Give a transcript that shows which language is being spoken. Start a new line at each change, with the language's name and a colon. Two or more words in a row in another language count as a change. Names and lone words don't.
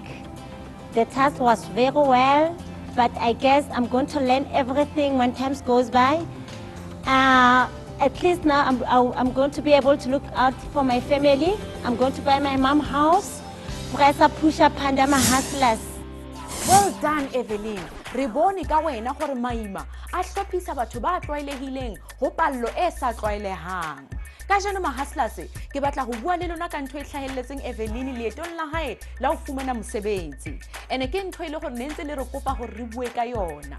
English: The task was very well, but I guess I'm going to learn everything when time goes by. At least now I'm going to be able to look out for my family. I'm going to buy my mom house. Pressa pusha pandama hustlers. Well done, Evelyn.
Southern Sotho: Re bone ka wena gore maima a hlophisa batho ba tlwaelehileng ho pallo e sa tlwaelehang. Ka jano mahustlers ke batla go bua le lona ka ntho e tlhahelletseng Evelyn leetong la hae la ho fumana mosebetsi. Ene ke ntho ile gore nentse le re kopa gore re bue ka yona.